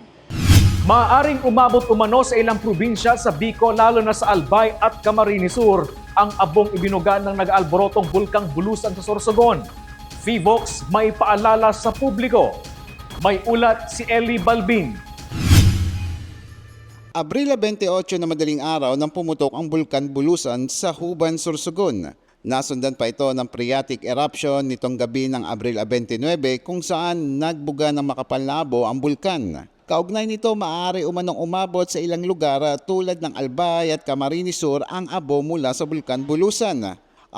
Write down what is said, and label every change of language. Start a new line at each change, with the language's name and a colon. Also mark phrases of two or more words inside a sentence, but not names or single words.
Filipino: Maaaring umabot umano sa ilang probinsya sa Bicol, lalo na sa Albay at Camarines Sur, ang abong ibinugan ng nag-aalborotong bulkang Bulusan sa Sorsogon. Fivox may paalala sa publiko. May ulat si Eli Balbin. Abril 28 na madaling araw nang pumutok ang bulkan Bulusan sa Huban, Sorsogon. Nasundan pa ito ng
English: phreatic eruption
Filipino: nitong gabi ng Abril 29 kung saan nagbuga ng makapal na abo ang bulkan. Kaugnay nito, maaari umanong umabot sa ilang lugar tulad ng Albay at Camarines Sur ang abo mula sa bulkan Bulusan.